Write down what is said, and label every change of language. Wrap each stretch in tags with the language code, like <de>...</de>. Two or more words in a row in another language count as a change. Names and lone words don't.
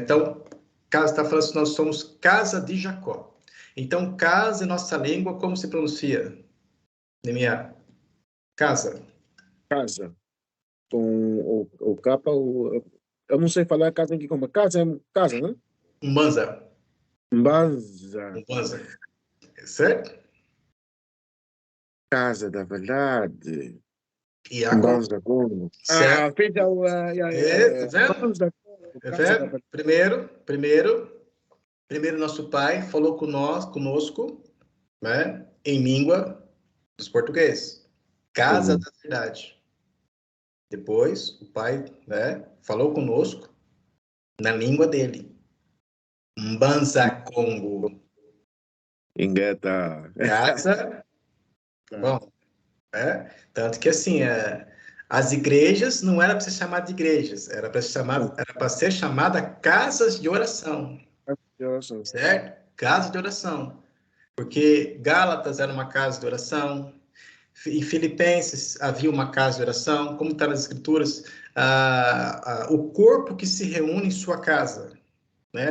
<pt>Então, caso está falando que nós somos casa de Jacó. Então, casa em nossa língua, como se pronuncia? Neemiah? Casa. Casa. Com o capa, eu não sei falar casa aqui como casa, é casa, né? Umbanza. Mbanza. Umbanza. Certo? Casa da verdade. Iaco. Mbanza Congo. Certo? Feita o... Tá vendo? Mbanza Congo, Tá casa da vendo? verdade. Primeiro nosso pai falou conosco, né, em língua dos portugueses. Casa da verdade. Depois, o pai, né, falou conosco na língua dele. Mbanza Congo. Ingueta. Casa, bom, tanto que assim, as igrejas não era para ser chamada de igrejas, era para ser chamada casas de oração, certo? Casa de oração, porque Gálatas era uma casa de oração, em Filipenses havia uma casa de oração, como está nas escrituras, o corpo que se reúne em sua casa, né?</pt>